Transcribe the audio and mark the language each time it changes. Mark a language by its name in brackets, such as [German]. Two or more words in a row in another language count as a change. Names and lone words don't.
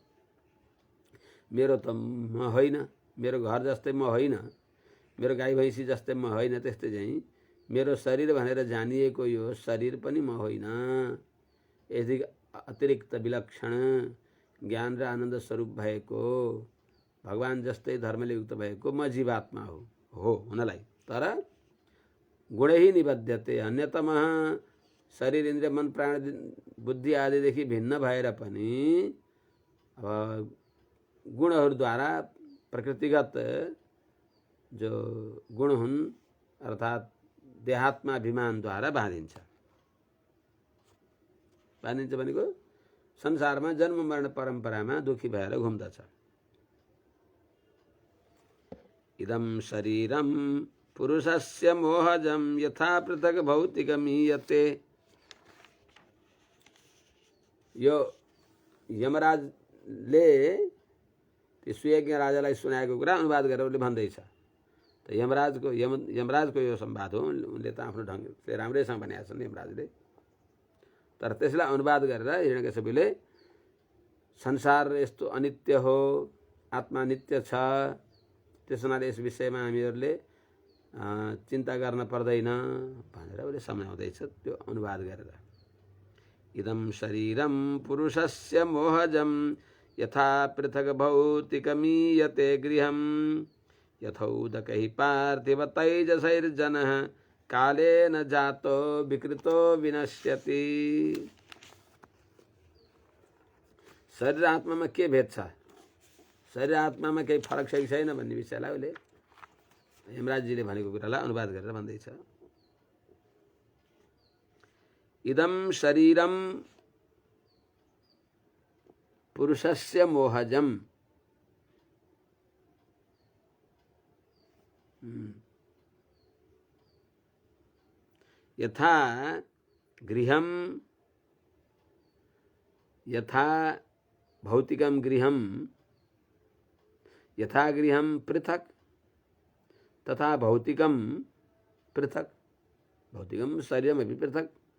[Nepali] मेरो त म होइन, मेरो घर जस्तै म होइन, मेरो गाई भैँसी जस्तै म होइन। त्यस्तै चाहिँ मेरो शरीर भनेर जानिएको यो शरीर पनि म होइन। यदि अतिरिक्त विलक्षण ज्ञान र आनन्द स्वरूप भएको भगवान जस्तै धर्मले युक्त भएको म जीवात्मा हो हुनलाई, तर [Sanskrit] गुणै निबध्यते। [Nepali] अन्यतम शरीर इन्द्रिय मन प्राण बुद्धि आदिदेखि भिन्न भएर पनि अब गुणहरूद्वारा प्रकृतिगत जो गुण हुन् अर्थात् देहात्माभिमानद्वारा बाँधिन्छ भनेको संसारमा जन्म मरण परम्परामा दुखी भएर घुम्दछ। [Sanskrit] इदं शरीरं पुरुषस्य मोहजं यथा पृथक् भौतिकमीयते। [Nepali] यो यमराजले त्यो सुयज्ञ राजालाई सुनाएको कुरा अनुवाद गरेर उसले भन्दैछ। त यमराजको यो संवाद हो। उनले त आफ्नो ढङ्गले राम्रैसँग भनेका छन् यमराजले, तर त्यसलाई अनुवाद गरेर हिरण्यकशिपुले संसार यस्तो अनित्य हो, आत्मा नित्य छ, त्यस हुनाले यस विषयमा हामीहरूले चिन्ता गर्न पर्दैन भनेर उसले सम्झाउँदैछ त्यो अनुवाद गरेर। [Sanskrit] इदं शरीरं पुरुषस्य मोहजं यथा पृथक् भौतिकमीयते गृहं यथौदकैः पार्थिवतैजसैर्जनः कालेन जातो विकृतो विनश्यति। [Nepali] शरीर आत्मामा के भेद छ, शरीर आत्मामा केही फरक छ कि छैन भन्ने विषयलाई उसले हेमराजजीले भनेको कुरालाई अनुवाद गरेर भन्दैछ। [Sanskrit] इदं शरीरं पुरुषस्य मोहजं यथा गृहं यथा भौतिकं गृहं यथा गृहं पृथक् तथा भौतिकं पृथक्, भौतिकं शरीरमपि पृथक्।